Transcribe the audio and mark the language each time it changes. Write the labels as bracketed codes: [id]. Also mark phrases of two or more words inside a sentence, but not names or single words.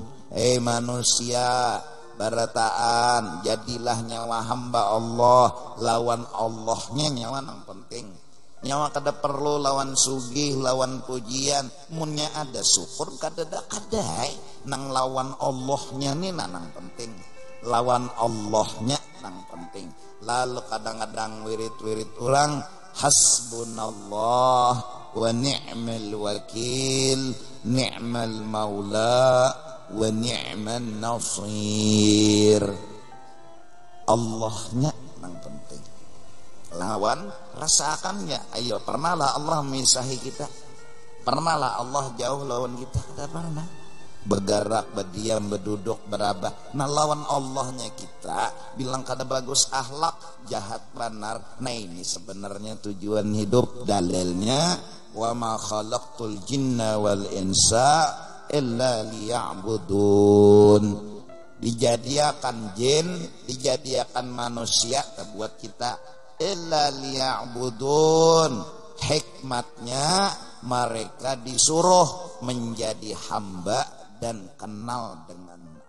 [bjn] Manusia, barataan jadilah nyawa hamba Allah, lawan Allahnya nyawa yang penting. Nyawa kada perlu lawan sugih, lawan pujian. Munnya ada syukur kada nang lawan Allahnya nih nang penting. Lawan Allahnya nang penting. Lalu kadang-kadang wirid-wirid orang [ar] حسبنا الله ونعم الوكيل نعم المولى ونعم النصير. [bjn] Allahnya nang penting. Lawan rasakannya. Ayo, pernahlah Allah misahi kita? Pernahlah Allah jauh lawan kita? [id] Tidak pernah. [bjn] Bergerak, berdiam, berduduk, berabah. Nah lawan Allahnya kita bilang kada bagus akhlak, jahat benar. [id] Nah ini sebenarnya tujuan hidup. Dalilnya [ar] وما خلقت الجن والإنس إلا ليعبدون. [bjn] Dijadiakan jin, dijadiakan manusia buat kita [ar] إلا ليعبدون. [id] Hikmatnya mereka disuruh menjadi hamba dan kenal dengan